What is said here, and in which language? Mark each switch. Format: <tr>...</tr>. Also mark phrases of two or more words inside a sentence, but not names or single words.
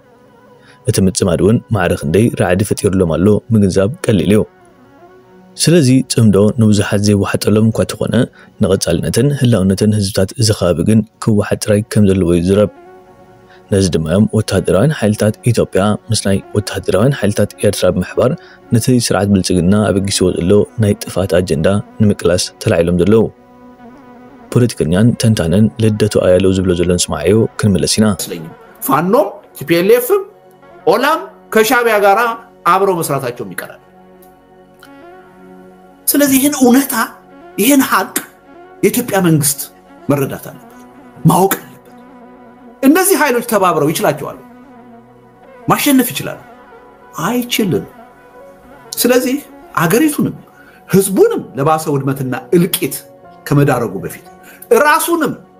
<ti>እቲ ምጽማድ እውን ማዕረ ክንደይ ራዕዲ ፈጢሩሎም ኣሎ ምግንዛብ ቀሊል እዩ ስለዚ ጽምዶ ንብዙሓት ዘይወሓጠሎም እኳ ተኾነ ንቐጻልነትን ህላውነትን ህዝብታት ዝኸባቢ ግን ክወሓጥ ጥራይ ከም ዘለዎ ይዝረብ ነዚ ድማዮም ወታደራውያን ሓይልታት ኢትዮጵያ ምስ ናይ ወታደራውያን ሓይልታት ኤርትራ ብምሕባር ነቲ ስርዓት ብልጽግና ኣበጊስዎ ዘሎ ናይ ጥፋት ኣጀንዳ ንምቅላስ ተላዒሎም ዘለዉ ፖለቲከኛን ተንታነን ልደቱ ኣያለው ዝብሎ ዘሎ ንስማዓዮ ክንምለስ ኢና</ti> <am>ፋኖም ቲፒኤልኤፍም ኦላም ከሻዕቢያ ጋር አብረው መስራታቸው ይቀራል ስለዚህ ይሄን እውነታ ይሄን ሀቅ የኢትዮጵያ መንግስት መረዳት አለበት ማወቅ አለበት እነዚህ ኃይሎች ተባብረው ይችላልዋል ማሸነፍ ይችላል አይችልም ስለዚህ አገሪቱንም ህዝቡንም ለባሰ ውድመትና እልቂት ከመዳረጉ በፊት ራሱንም</am>